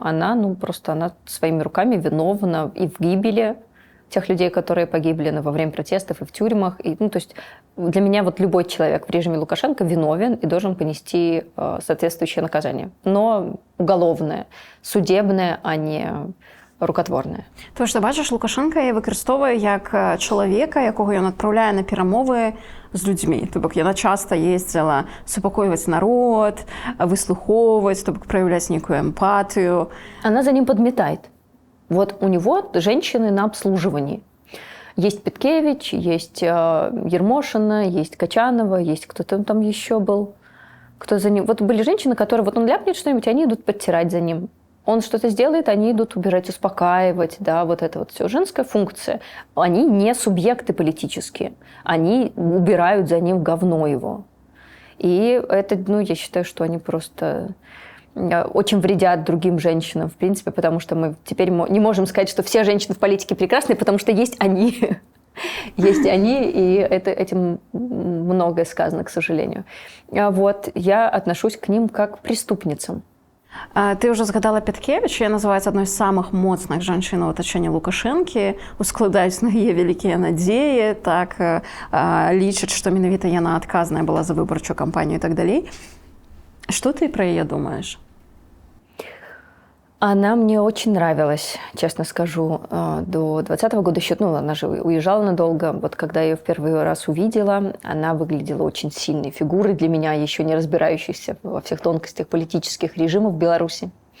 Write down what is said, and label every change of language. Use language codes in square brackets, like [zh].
[ru] Она своими руками виновна и в гибели тех людей, которые погибли во время протестов и в тюрьмах. То есть для меня вот любой человек в режиме Лукашенко виновен и должен понести соответствующее наказание. Но уголовное, судебное, а не рукотворне. [uk] Тому що, бачиш, Лукашенко її використовує як чоловіка, якого він відправляє на перемови з людьми. Тобто вона часто їздила супокоювати народ, вислуховувати, тобто проявляти некую емпатію. [ru] Она за ним подметает. Вот у него женщины на обслуживании. Есть Петкевич, есть Ермошина, есть Качанова, есть кто-то там еще был. Кто за ним. Вот были женщины, которые, вот он ляпнет что-нибудь, они идут подтирать за ним. Он что-то сделает, они идут убирать, успокаивать, да, вот это вот все. Женская функция. Они не субъекты политические. Они убирают за ним говно его. И это, я считаю, что они просто очень вредят другим женщинам, в принципе, потому что мы теперь не можем сказать, что все женщины в политике прекрасны, потому что есть они. Есть они, и этим многое сказано, к сожалению. Вот, я отношусь к ним как к преступницам. [uk] Ти вже згадала Петкевич, яка називається одною з самих моцних жінок у оточенні Лукашенки, [be] ускладаюць на яе вялікія надзеі, так лічаць, што менавіта яна адказная была за выбарчую кампанію і так далей. [ru] Что ты про ее думаешь? Она мне очень нравилась, честно скажу, до 2020 года еще, она же уезжала надолго. Вот когда я ее в первый раз увидела, она выглядела очень сильной фигурой для меня, еще не разбирающейся во всех тонкостях политических режимов в Беларуси.